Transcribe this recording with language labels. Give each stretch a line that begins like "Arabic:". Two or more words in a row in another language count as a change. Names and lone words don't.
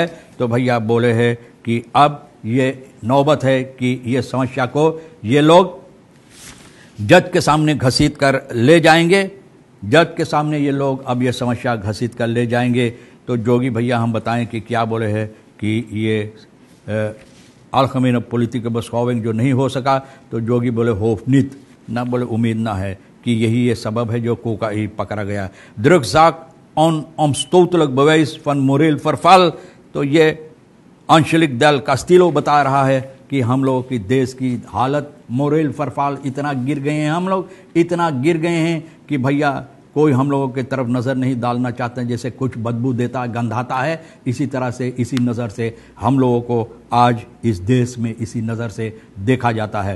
Caribbean Hindustani: तो भैया बोले हैं कि अब ये नौबत है कि ये समस्या को ये लोग जज के सामने घसीट कर ले जाएंगे, जज के सामने ये लोग अब ये समस्या घसीट कर ले जाएंगे। तो जोगी भैया हम बताएं कि क्या बोले हैं कि ये
Dutch: algemene politieke beschouwing
Caribbean Hindustani: जो नहीं हो सका, तो जोगी बोले
Dutch: hoop niet
Caribbean Hindustani: ना, बोले उम्मीद ना है कि यही ये सबब है जो कोकाई पकड़ा गया।
Dutch: drugszaak onomstotelijk bewijs van moreel verval।
Caribbean Hindustani: तो ये अंशलिक दल कास्टिलो बता रहा है कि हम लोगों की देश की हालत
Dutch: moreel verval
Caribbean Hindustani: इतना गिर गए हैं, हम लोग इतना गिर गए हैं कि भैया कोई हम लोगों की तरफ नज़र नहीं डालना चाहते हैं। जैसे कुछ बदबू देता गंधाता है, इसी तरह से इसी नज़र से हम लोगों को आज इस देश में इसी नज़र से देखा जाता है।